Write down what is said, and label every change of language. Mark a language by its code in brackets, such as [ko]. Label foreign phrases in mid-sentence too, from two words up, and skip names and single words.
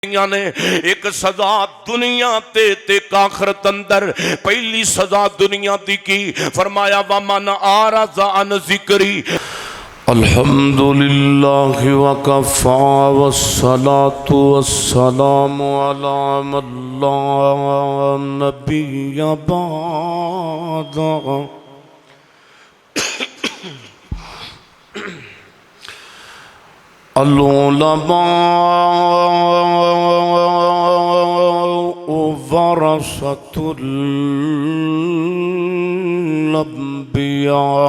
[pa] نے ایک سزا دنیا تے آخرت اندر. پہلی سزا دنیا دی کی فرمایا [ar] ومن أعرض عن ذكري الحمد لله وكفى والصلاة والسلام على من لا نبي بعده. العلماء ورثة الأنبياء.